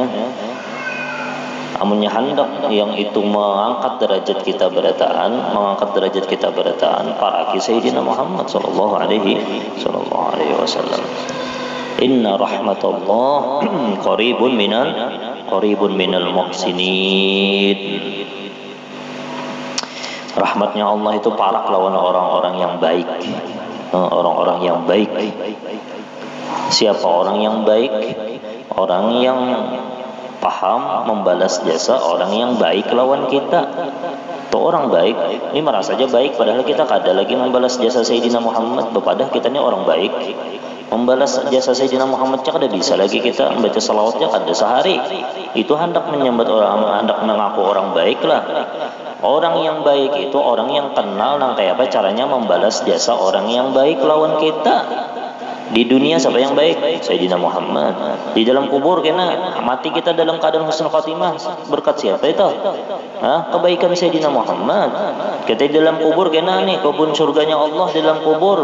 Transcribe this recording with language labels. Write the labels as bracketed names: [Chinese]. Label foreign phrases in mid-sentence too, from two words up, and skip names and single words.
[Banjar] Amunnya hendak yang itu mengangkat derajat kita berataan para Sayyidina Muhammad [Arabic] صلى الله عليه وسلم. إن رحمة الله قريب من المحسنين. [Banjar] Rahmatnya Allah itu parak lawan orang-orang yang baik. Orang-orang yang baik. Siapa orang yang baik? Orang yang paham membalas jasa orang yang baik lawan kita. Tuh orang baik ini merasa aja baik padahal kita kada lagi membalas jasa Sayyidina Muhammad. Bepadah kita ini orang baik, membalas jasa Sayyidina Muhammad kada bisa lagi kita membaca salawatnya kada sehari. Itu hendak menyambat orang, hendak mengaku orang baik lah. Orang yang baik itu orang yang kenal nang kayak apa caranya membalas jasa orang yang baik lawan kita. Di dunia siapa yang baik? Sayyidina Muhammad. Di dalam kubur kena mati kita dalam keadaan [Arabic] حسن الخاتمة [Banjar] berkat siapa itu? Kebaikan Sayyidina Muhammad. Kita di dalam kubur kena nih kebun surganya Allah di dalam kubur.